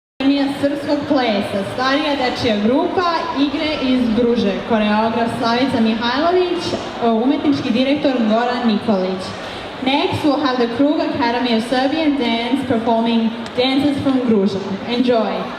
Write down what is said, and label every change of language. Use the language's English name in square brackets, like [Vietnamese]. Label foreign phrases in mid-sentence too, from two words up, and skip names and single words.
[Serbian] Akademija srpskog plesa, starija dečija grupa, igre iz Gruže, koreograf Slavica Mihajlović, umetnički direktor Goran Nikolić. [English] Next, we'll have the Krug Academy of Serbian Dance performing dances from Gruža. Enjoy!